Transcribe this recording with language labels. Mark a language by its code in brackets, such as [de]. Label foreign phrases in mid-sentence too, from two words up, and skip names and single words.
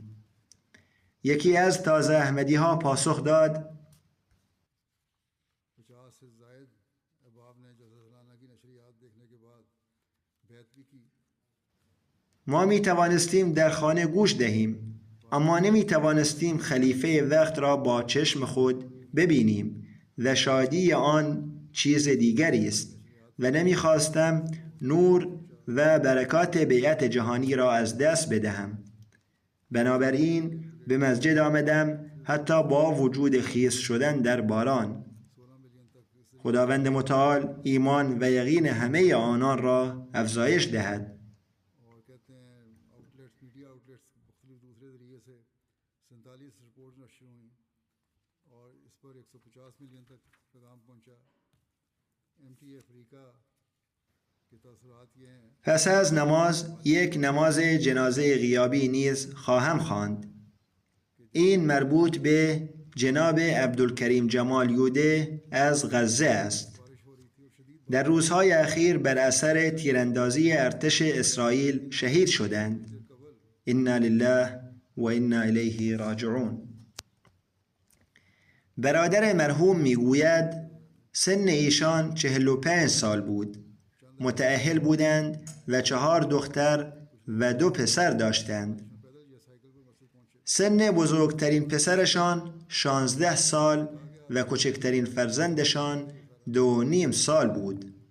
[fa] یکی از تازه احمدی ها پاسخ داد ما می توانستیم در خانه گوش دهیم اما نمی توانستیم خلیفه وقت را با چشم خود ببینیم و شادی آن چیز دیگری است و نمیخواستم نور و برکات بیعت جهانی را از دست بدهم. بنابراین به مسجد آمدم حتی با وجود خیس شدن در باران. خداوند متعال ایمان و یقین همه آنان را افزایش دهد. [ur] اور کہتے ہیں آؤٹلیٹس [en] media outlets [ur] مختلف دوسرے ذریعے سے 47 رپورٹ نشر ہوئیں اور اس پر 150 ملین تک پیغام پہنچا. MTA افریقہ کے تاثرات یہ ہیں. [fa] پس از نماز یک نماز جنازه غیابی نیز خواهم خواند. این مربوط به جناب عبدالکریم جمال یوده از غزه است. در روزهای اخیر بر اثر تیراندازی ارتش اسرائیل شهید شدند. [ar] انا لله و انا الیه راجعون. [fa] برادر مرحوم میگوید سن ایشان 45 سال بود. متأهل بودند و 4 دختر و 2 پسر داشتند. سن بزرگترین پسرشان 16 سال و کوچکترین فرزندشان 2.5 سال بود.